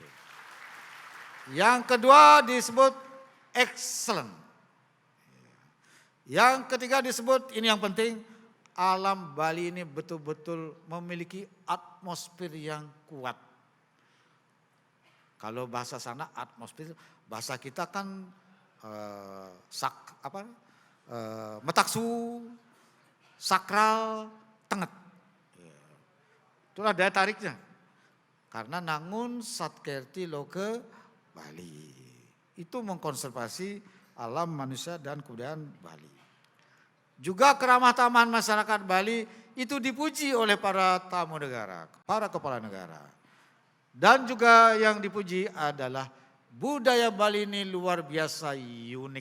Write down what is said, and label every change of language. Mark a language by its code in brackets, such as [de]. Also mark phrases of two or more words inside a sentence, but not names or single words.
[id] Yang kedua disebut excellent. Yang ketiga disebut, ini yang penting, alam Bali ini betul-betul memiliki atmosfer yang kuat. Kalau bahasa sana atmosfer, bahasa kita kan metaksu, sakral, tenget. Itulah daya tariknya. Karena nangun satkerti loke Bali. Itu mengkonservasi alam manusia dan kebudayaan Bali. Juga keramah tamahan masyarakat Bali itu dipuji oleh para tamu negara, para kepala negara. Dan juga yang dipuji adalah budaya Bali ini luar biasa unik.